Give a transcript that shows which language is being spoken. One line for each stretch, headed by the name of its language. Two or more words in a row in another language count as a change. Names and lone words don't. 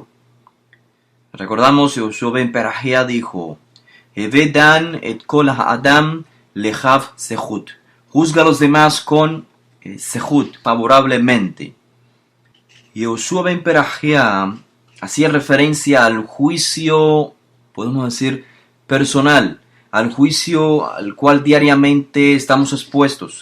Spanish: Recordamos, Yehoshua ben Perahia dijo,
Hebrew: הוי דן את כל האדם לכף זכות.
Spanish: Juzga a los demás con sechut, favorablemente. Yehoshua ben Perahia hacía referencia al juicio, podemos decir, personal, al juicio al cual diariamente estamos expuestos.